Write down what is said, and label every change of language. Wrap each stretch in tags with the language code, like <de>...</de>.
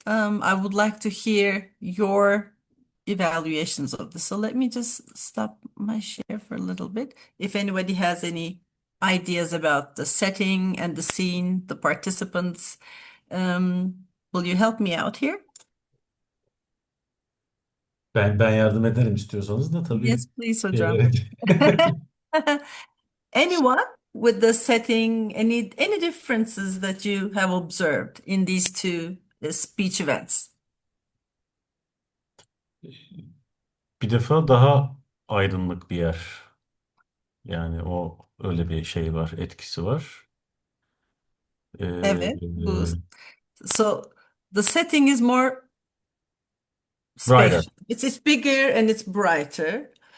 <en>I would like to hear your evaluations of this. So let me just stop my share for a little bit. If anybody has any ideas about the setting and the scene, the participants, will you help me out here?</en> <tr>Ben yardım ederim istiyorsanız da tabii.</tr> <en>Yes, please, hocam.</en> <tr>Evet.</tr> <en>Anyone with the setting, any differences that you have observed in these two speech events?</en> <tr>Bir defa daha aydınlık bir yer. Yani o öyle bir şey var, etkisi var.</tr> <en>Evet, so the setting is more Brighter. spacious. It's bigger and it's brighter.</en>